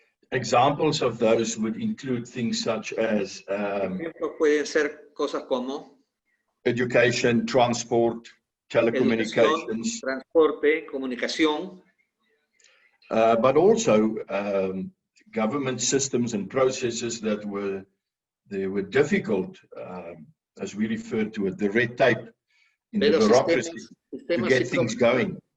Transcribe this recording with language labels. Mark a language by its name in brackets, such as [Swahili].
[English] Examples of those would include things such as [Spanish] ejemplos pueden ser cosas como [English] education, transport, telecommunications, [Spanish] transporte, comunicación, [English] but also government systems and processes that were difficult, as we referred to it, the red tape in the bureaucracy to get things going.